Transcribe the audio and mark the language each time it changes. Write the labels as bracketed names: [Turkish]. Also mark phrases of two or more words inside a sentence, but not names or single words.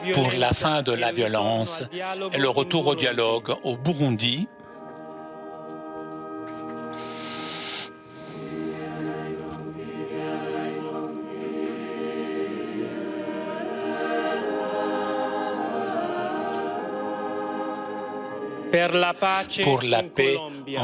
[French] Pour la fin de la [Italian] e il ritorno [French] violence [Italian] al dialogo [French] et le retour au [Italian] in Burundi. [French] dialogue au Burundi. [Italian] Per la pace [French] Pour la [Italian] in [French] paix [Italian] Colombia.